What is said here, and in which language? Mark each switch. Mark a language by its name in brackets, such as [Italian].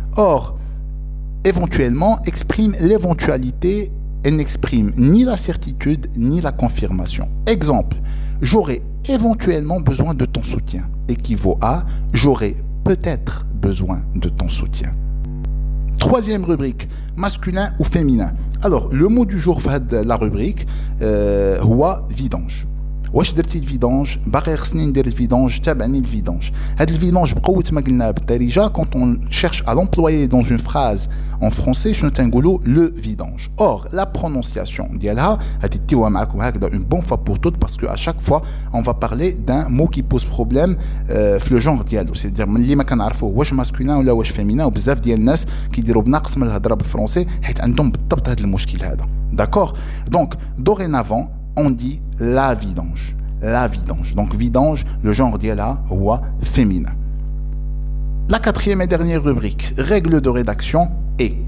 [French] Or, éventuellement exprime l'éventualité et n'exprime ni la certitude ni la confirmation. Exemple, j'aurai éventuellement besoin de ton soutien équivaut à j'aurai peut-être besoin de ton soutien. Troisième rubrique, masculin ou féminin. Alors, le mot du jour de la rubrique, [Arabic] هو [French] vidange. [Arabic] واش درتي الفيدانج؟ باقي خصني ندير الفيدانج، تابعني الفيدانج. هاد الفيدانج بقوة ما قلنا بالدارجة [French] quand on cherche à l'employer dans une phrase en français [Arabic] شنو تنقولوا [French] le vidange. Or la prononciation [Arabic] ديالها غاديتيوها معاكم هكذا [French] une bonne fois pour toutes parce que à chaque fois on va parler d'un mot qui pose problème [Arabic] في [French] le genre [Arabic] ديالو. [French] C'est-à-dire [Arabic] ملي ما كنعرفوه واش masculin ولا واش féminin وبزاف ديال الناس كيديروا بنقص من الهضره بالفرنسي حيت عندهم بالضبط هذا المشكل هذا. [French] D'accord? Donc dorénavant on dit la vidange. La vidange. Donc vidange, le genre d'yala ou féminin. La quatrième et dernière rubrique, règle de rédaction et.